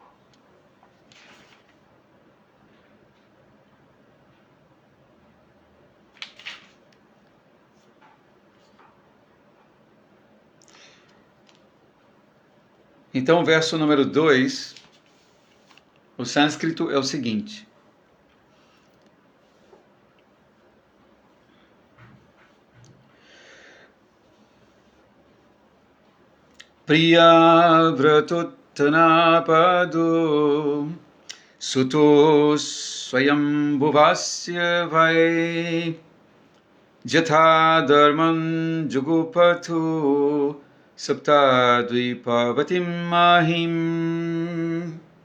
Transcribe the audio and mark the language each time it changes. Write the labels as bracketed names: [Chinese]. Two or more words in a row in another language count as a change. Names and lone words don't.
[Portuguese] Então, o verso número 2, o sânscrito é o seguinte. [Sanskrit] प्रिय व्रतोत्तानपादो सुतो स्वायम्भुवस्य वै जथा धर्मं जुगुपतु सप्तद्वीपवतीं महीम्.